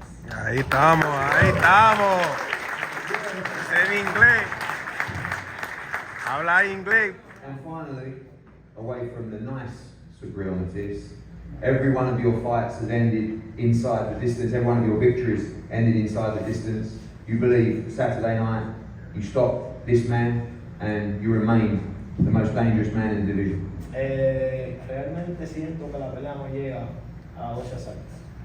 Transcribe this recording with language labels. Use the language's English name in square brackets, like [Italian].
[Spanish] Ahí estamos, ahí estamos. En inglés. Habla inglés. [English] And finally, away from the nice Subriel Matías, every one of your fights has ended inside the distance. Every one of your victories ended inside the distance. You believe Saturday night you stop this man and you remain the most dangerous man in the division. [Spanish] Realmente siento que la pelea no llega a 12 asaltos.